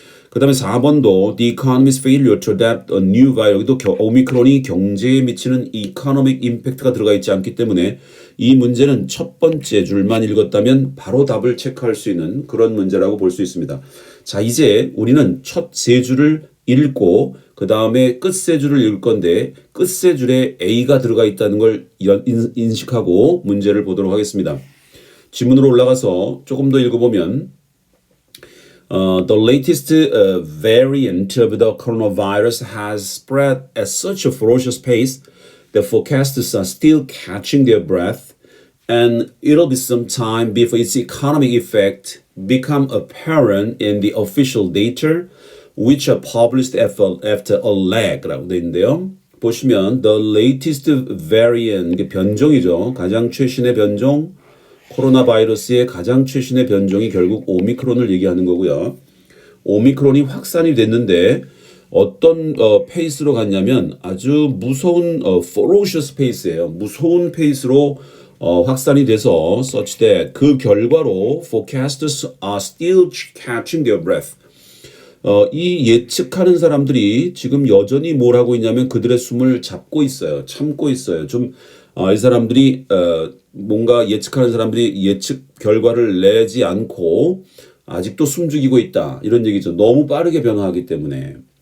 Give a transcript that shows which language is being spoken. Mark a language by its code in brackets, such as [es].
[ko] 그 다음에 4번도 [en] the economy's failure to adapt a new virus [ko] 여기도 오미크론이 경제에 미치는 [en] economic impact [ko] 가 들어가 있지 않기 때문에 이 문제는 첫 번째 줄만 읽었다면 바로 답을 체크할 수 있는 그런 문제라고 볼 수 있습니다. 자, 이제 우리는 첫 세 줄을 읽고 그 다음에 끝 세 줄을 읽을 건데 끝 세 줄에 A가 들어가 있다는 걸 인식하고 문제를 보도록 하겠습니다. 지문으로 올라가서 조금 더 읽어보면 [en] The latest variant of the coronavirus has spread at such a ferocious pace that forecasters are still catching their breath, and it'll be some time before its economic effect become apparent in the official data. which are published after a lag라고 [ko] 되어 있는데요. 보시면 [en] the latest variant, [ko] 이게 변종이죠. 가장 최신의 변종, 코로나 바이러스의 가장 최신의 변종이 결국 오미크론을 얘기하는 거고요. 오미크론이 확산이 됐는데 어떤 페이스로 갔냐면 아주 무서운 ferocious 페이스예요. 무서운 페이스로 확산이 돼서 [en] such that [ko] 그 결과로 [en] forecasters are still catching their breath. [ko] 이 예측하는 사람들이 지금 여전히 뭘 하고 있냐면 그들의 숨을 잡고 있어요. 참고 있어요. 이 사람들이 뭔가 예측하는 사람들이 예측 결과를 내지 않고 아직도 숨죽이고 있다. 이런 얘기죠. 너무 빠르게 변화하기 때문에.